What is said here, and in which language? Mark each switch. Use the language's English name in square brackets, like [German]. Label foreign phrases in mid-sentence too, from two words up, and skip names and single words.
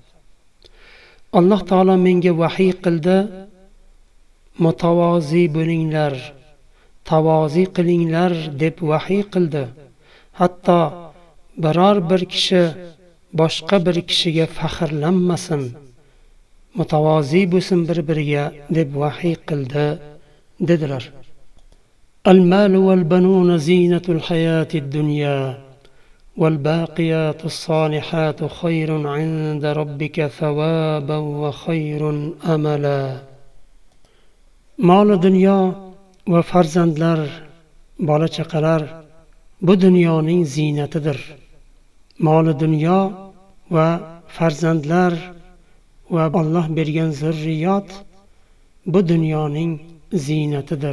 [Uzbek] Alloh taolo menga vahiy qildi: "Mutavozi bo'linglar, tavozi qilinglar" deb vahiy qildi. Hatto biror bir kishi boshqa bir kishiga faxrlanmasin, mutavozi bo'lsin bir-biriga deb vahiy qildi dedilar. [Arabic] المال والبنون زينة الحياة الدنيا والباقيات الصالحات خير عند ربك ثوابا وخير أملا. [Uzbek] Mol dunyo va farzandlar, bola chaqalar bu dunyoning ziynatidir. Mol dunyo va farzandlar va Alloh bergan zurriyot bu dunyoning ziynatidir.